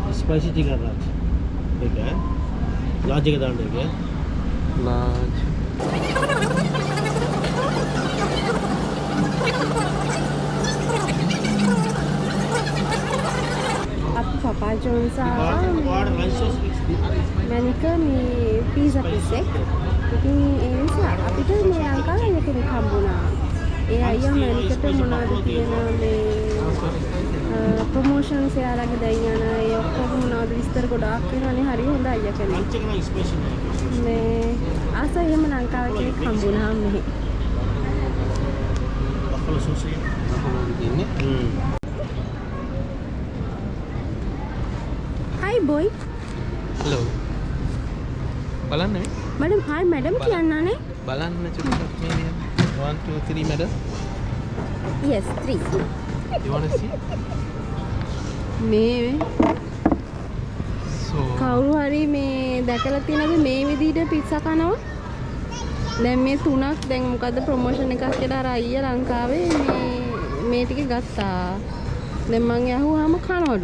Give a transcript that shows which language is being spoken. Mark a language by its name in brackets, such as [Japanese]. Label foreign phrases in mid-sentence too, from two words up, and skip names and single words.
[English] spicy chicken [Hindi] राज ठीक है लार्ज के दाम देंगे [English] large [Sinhala] අපි පපා ජෝන්ස් [Hindi] और [English] rice sauce [Sinhala] මැනික මේ පීසා පිස් එක. ඉතින් ඒ නිසා අපිට මේ ලංකාවේ අය කෙනෙක් හම්බුණා. ඒ අයියා මැනිකට මොනවද කියන මේ ප්‍රොමෝෂන්ස් එයාලගේ දැන් යන ඒ ඔක්කොම මොනවද විස්තර ගොඩාක් වෙනවානේ. හරි හොඳ අයියා කෙනෙක්. [English] chicken special [Hindi] है [Sinhala] මේ ආස එහෙම ලංකාවේ කෙනෙක් හම්බුණා මෙහි. [English] buffalo sauce [Hindi] है [English] Hi boy. [Sinhala] hello බලන්න මේ මැඩම් hi මැඩම් කියන්නනේ. බලන්න චුට්ටක් මේ නියම 1 2 3 madam [English] Yes 3. you want to see [Sinhala] මේ so කවුරු හරි මේ දැකලා තියෙනවද මේ විදිහට පිට්සා කනවා? දැන් මේ තුනක් දැන් මොකද්ද ප්‍රොමෝෂන් එකක් කියලා අර අයියා ලංකාවේ මේ ටික ගත්තා. දැන් මං ඇහුවාම කනවලු.